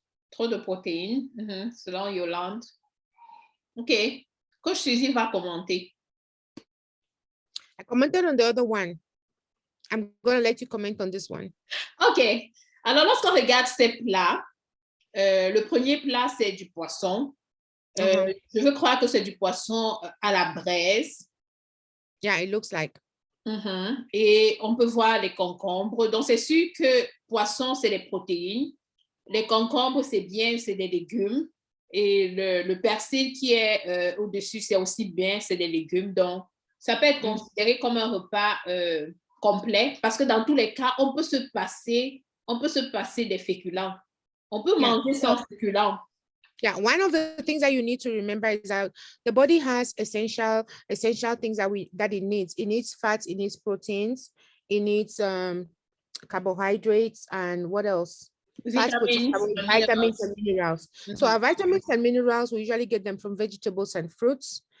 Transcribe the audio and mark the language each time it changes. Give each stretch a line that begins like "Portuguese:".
French: Trop de protéines, selon Yolande. OK. Coach Suzy va commenter.
English: I commented on the other one. I'm going to let you comment on this one. OK.
French: Alors, lorsqu'on regarde ces plats, le premier plat, c'est du poisson. Je veux croire que c'est du poisson à la braise.
English: Yeah, it looks like.
French: Et on peut voir les concombres. Donc, c'est sûr que poisson, c'est des protéines. Les concombres, c'est bien, c'est des légumes. Et le persil qui est au-dessus, c'est aussi bien, c'est des légumes. Donc, ça peut être considéré comme un repas complet parce que dans tous les cas, on peut se passer des féculents. On peut manger sans féculents.
English: Yeah, one of the things that you need to remember is that the body has essential things that it needs. It needs fats, it needs proteins, it needs carbohydrates, and what else? Fats, proteins, vitamins and minerals. So our vitamins and minerals, we usually get them from vegetables and fruits.